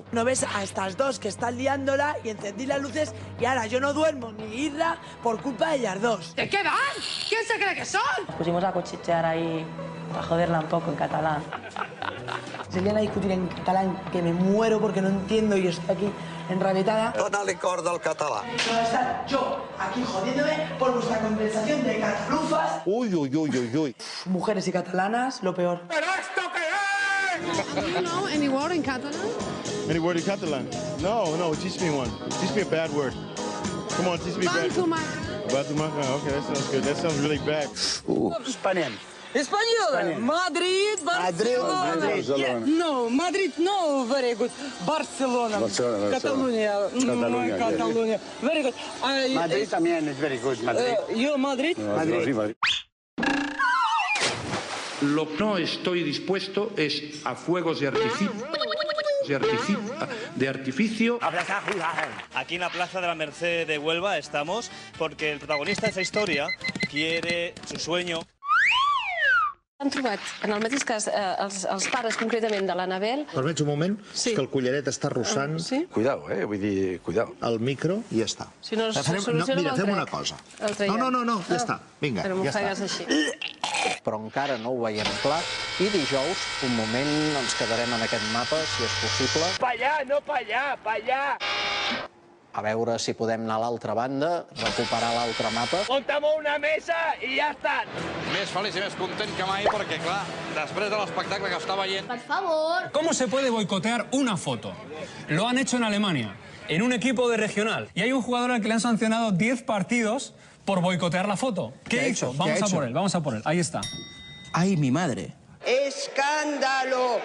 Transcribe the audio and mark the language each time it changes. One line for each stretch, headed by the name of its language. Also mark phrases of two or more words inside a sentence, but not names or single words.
Spanish: No ves a estas dos que están liándola y encendí las luces y ahora yo no duermo ni Irra por culpa de ellas dos. ¿De qué van? ¿Quién se cree que son? Nos pusimos a cuchichear ahí, a joderla un poco en catalán. Se vienen a discutir en catalán, que me muero porque no entiendo y estoy aquí enrabitada.
Catalan: Dóna-li corda al català.
Spanish: Pero estar yo aquí jodiéndome por vuestra conversación de catalufas. Uy, uy, uy, uy, uy. Mujeres y catalanas, lo peor. ¿Pero esto qué es?
English: Do you know any word in Catalan? Any word in Catalan? No, teach me one. Teach me a bad word. Come on, teach me a bad word. Bantumaca, okay, that sounds good. That sounds really bad.
Spanish: Español. Español. Madrid, Barcelona. Barcelona. No, Madrid, no,
English: very good. Barcelona. Catalunya. Catalunya. Very good.
Spanish: Madrid también es
English: very good.
Spanish: Madrid.
English: You Madrid? Madrid.
Spanish: Lo que no estoy dispuesto es a fuegos de artificio. Aquí en la Plaza de la Merced de Huelva estamos porque el protagonista de esta historia quiere su sueño.
Catalan: Han trobat, en el mateix cas, els pares concretament de l'Anabel. Permets un moment? Sí. És que el collaret està arrossant. Sí? Cuidado, vull dir, cuidado. El micro i ja està. Si no, Mira, fem una cosa. No, ja està. Vinga, però ja està. així. Però encara no ho veiem clar. I dijous, un moment, ens quedarem en aquest mapa, si és possible. Pa allà, no pa allà, pa allà. A veure si podem anar a l'altra banda, recuperar l'altre mapa. Monta'm una mesa i ja està. Més feliç i més content que mai perquè, clar, després de l'espectacle que està veient...
Spanish: Por favor. ¿Cómo se puede boicotear una foto? Lo han hecho en Alemania, en un equipo de regional. Y hay un jugador al que le han sancionado 10 partidos por boicotear la foto. ¿Qué hizo? Vamos a por él, vamos a por él. Ahí está. ¡Ay, mi madre! ¡Escándalo!